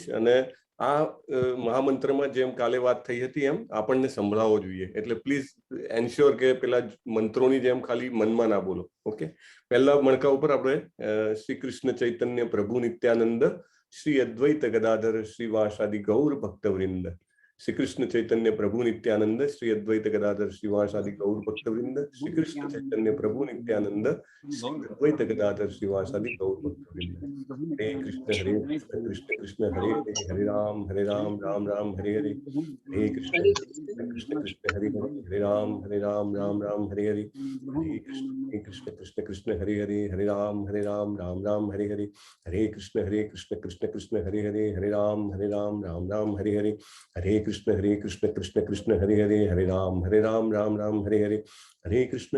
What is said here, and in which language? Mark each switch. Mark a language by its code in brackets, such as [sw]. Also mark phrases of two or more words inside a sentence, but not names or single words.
[gu] અને આ મહામંત્રમાં જેમ કાલે વાત થઈ હતી એમ આપણને સંભળાવવો જોઈએ, એટલે [en] please ensure [gu] કે પેલા મંત્રોની જેમ ખાલી મનમાં ના બોલો. ઓકે, પહેલા મણકા ઉપર આપણે [sa] શ્રી કૃષ્ણ ચૈતન્ય પ્રભુ નિત્યાનંદ શ્રી અદ્વૈત ગદાધર શ્રીવાસાદિ ગૌર ભક્તવૃંદ. श्री कृष्ण चैतन्य प्रभु नित्यानंद श्री अद्वैत गदाधर श्रीवासादि गौर भक्तवृंद. श्री कृष्ण चैतन्य प्रभु नित्यानंद श्री अद्वैत गदाधर श्रीवासादि गौर भक्तवृंद. हरे कृष्ण कृष्ण हरे हरे, हरे राम राम राम हरे हरे, हरे कृष्ण कृष्ण हरे हरे, हरे राम राम हरे हरे, हरे कृष्ण कृष्ण हरे हरे, हरे राम राम हरे हरे, हरे कृष्ण कृष्ण हरे हरे, हरे राम राम हरे हरे, हरे कृष्ण कृष्ण कृष्ण हरे हरे, हरे राम राम हरे हरे, हरे कृष्ण